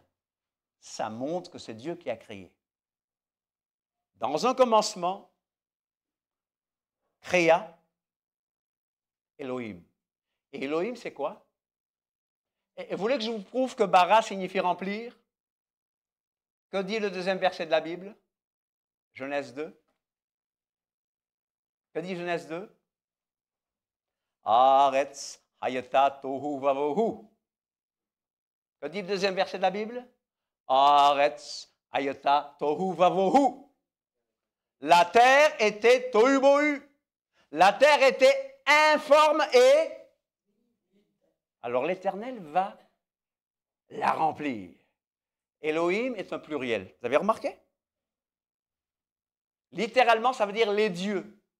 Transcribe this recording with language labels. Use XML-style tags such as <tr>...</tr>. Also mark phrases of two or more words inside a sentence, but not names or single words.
<fr>Ça montre que c'est Dieu qui a créé. Dans un commencement, créa, Elohim. Et Elohim, c'est quoi? Et vous voulez que je vous prouve que bara signifie remplir? Que dit le deuxième verset de la Bible? Genèse 2. Que dit Genèse 2?</fr> <he>ארץ היתה תהו ובהו.</he> <fr>Que dit le deuxième verset de la Bible?</fr> <he>ארץ היתה תהו ובהו.</he> <fr>La terre était tohu bohu. La terre était informe et... Alors l'Éternel va la remplir. Elohim est un pluriel. Vous avez remarqué? Littéralement, ça veut dire les dieux.</fr>